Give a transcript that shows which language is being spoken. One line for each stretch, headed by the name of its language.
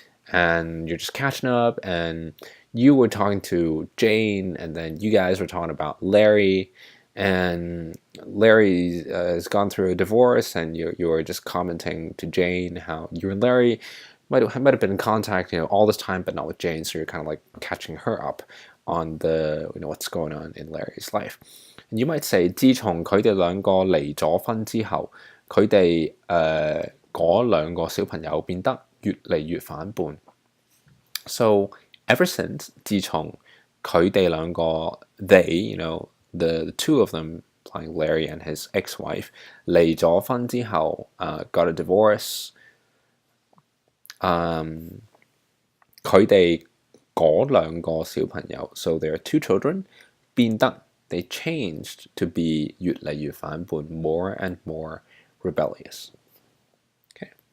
English: and you're just catching up, and you were talking to Jane, and then you guys were talking about Larry, and Larry has gone through a divorce, and you were just commenting to Jane how you and Larry might have been in contact, all this time, but not with Jane, so you're kind of like catching her up on the what's going on in Larry's life. And you might say
Cantonese: 自從佢哋兩個離咗婚之後，佢哋嗰兩個小朋友變得越嚟越反叛。
English: So ever since
Cantonese: 自從佢哋兩個
English: they the two of them playing Larry and his ex-wife
Cantonese: 離咗婚之後
English: got a divorce
Cantonese: 佢哋嗰兩個小朋友
English: so there are two children
Cantonese: 變得
English: they changed to be
Cantonese: 越嚟越反叛
English: more and more rebellious. Okay.